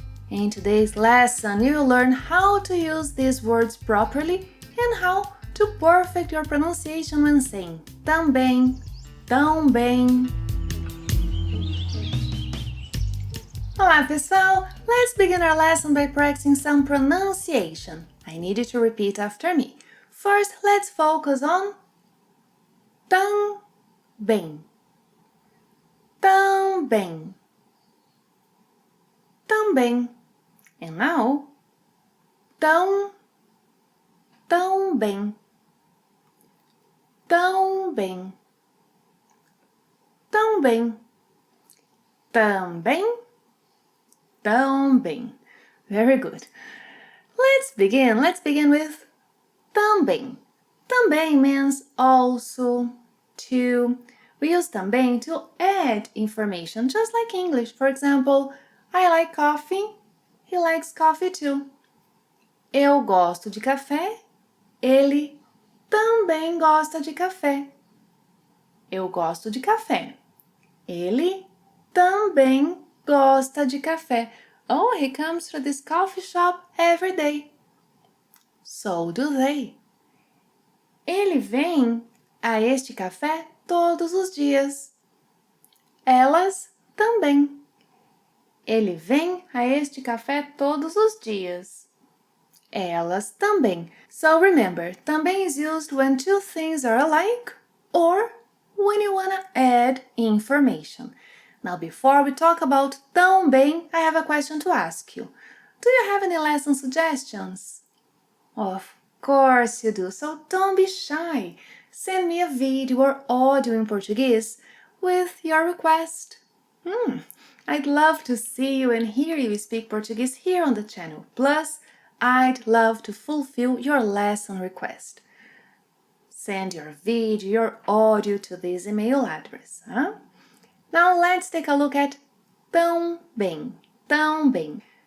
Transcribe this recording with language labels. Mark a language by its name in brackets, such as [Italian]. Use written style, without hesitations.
[English] In today's lesson, you will learn how to use these words properly and how to perfect your pronunciation when saying também, tão bem. [Portuguese] Olá pessoal, [English] let's begin our lesson by practicing some pronunciation. I need you to repeat after me. First, let's focus on também, também, também. And now, tão bem, tão bem, tão bem, também, tão bem. Very good. Let's begin with também. Também means also, to. We use também to add information, just like English. For example, I like coffee, he likes coffee too. [Portuguese] Eu gosto de café, ele também gosta de café. Eu gosto de café. Ele também gosta de café. [English] Oh, he comes to this coffee shop every day. So do they. [Portuguese] Ele vem a este café todos os dias. Elas também. Ele vem a este café todos os dias. Elas também. [English] So remember, também is used when two things are alike or when you want to add information. Now, before we talk about tão bem, I have a question to ask you. Do you have any lesson suggestions? Of course you do, so don't be shy. Send me a video or audio in Portuguese with your request. I'd love to see you and hear you speak Portuguese here on the channel. Plus, I'd love to fulfill your lesson request. Send your video, your audio to this email address. Now let's take a look at tão bem, tão bem.